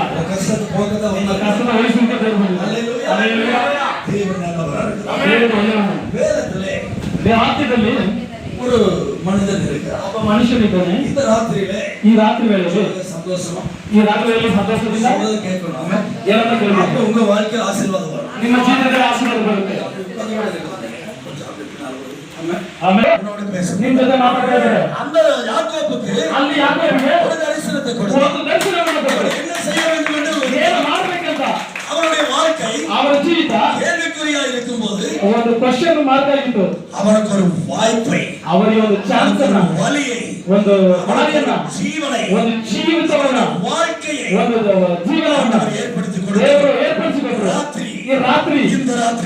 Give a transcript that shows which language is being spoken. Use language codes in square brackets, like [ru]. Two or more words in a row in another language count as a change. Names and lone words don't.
[kn] ಕಷ್ಟದ ವಯಸ್ಸಿಂದ ಆತ್ಯದಲ್ಲಿ [ta] ஒரு மனிதன் இருக்கிறார். [kn] ಒಬ್ಬ ಮನುಷ್ಯನಿದ್ದಾನೆ. [ta] இந்த ராத்திரியிலே [kn] ಈ ರಾತ್ರಿ ವೇಳೆಯಲ್ಲಿ [ta] ಸಂತೋಷமா [kn] ಈ ರಾತ್ರಿ ವೇಳೆಯಲ್ಲಿ ಸಂತೋಷದಿಂದ ಕೇಳ್ಕೊಂಡು ಆಮೇಲೆ ಏನನ್ನ ಕೇಳಬೇಕು? [ta] ಉங்க வாழ்க்கை ஆசீர்வாதம் வரும். [kn] ನಿಮ್ಮ ಜೀವನದಲ್ಲಿ ಆಶೀರ್ವಾದ ಬರುತ್ತೆ. ಆಮೇಲೆ ನಿಮ್ಮ ಜೊತೆ ಮಾತಾಡ್ತಾ ಇದ್ದಾರೆ. [ta] அந்த யாக்கோபுக்கு [kn] ಅಲ್ಲಿ ಯಾಕೋಬನಿಗೆ [ta] ஒரு தரிசனத்தை கொடுத்தார். [kn] ಒಂದು ದರ್ಶನವನ್ನು ಕೊಟ್ಟರು. [ta] என்ன செய்ய வேண்டும் என்று [kn] ಏನು ಮಾಡಬೇಕಂತ [ta] அவருடைய வாழ்க்கை [kn] ಅವರ ಜೀವಿತ [ta] கேள்விக்குறியா இருக்கும்போது [kn] ಒಂದು [en] question mark [kn] ಆಗಿತ್ತು. [ta] அவனுக்கு ஒரு வாய்ப்பை, [kn] ಅವರಿಗೆ ಒಂದು ಚಾನ್ಸ್ ಅನ್ನು, [ta] வழியை, [kn] ಒಂದು ಹಾದಿಯನ್ನ, [ta] ಜೀವனை, [kn] ಒಂದು ಜೀವಿತವನ್ನ, [ta] வாழ்க்கையை [kn] ಒಂದು ಜೀವನವನ್ನ [ta] ஏற்படுத்தி [kn] ದೇವರು ಏರ್ಪಡಿಸಿಕೊಟ್ಟರು. ಈ ರಾತ್ರಿ [ta] இந்த ராத்திரி